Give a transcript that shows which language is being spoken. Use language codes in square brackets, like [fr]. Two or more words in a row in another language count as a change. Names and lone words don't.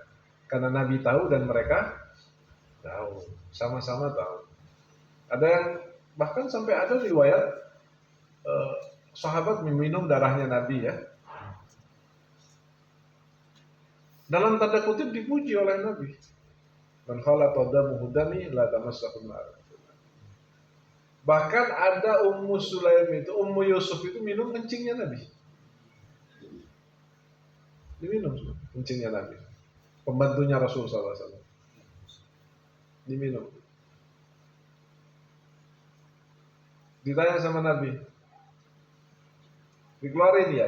[id] Karena Nabi tahu dan mereka tahu, sama-sama tahu. Ada yang bahkan sampai ada riwayat sahabat meminum darahnya Nabi ya. Dalam tanda kutip dipuji oleh Nabi. [ar] من خالط دمه دمي لا تمسه النار. [id] Bahkan ada Ummu Sulaim itu, Ummu Yusuf itu minum kencingnya Nabi. Diminum kencingnya Nabi. Pembantunya Rasul SAW. Diminum. Ditanya sama Nabi, dikeluarin ya?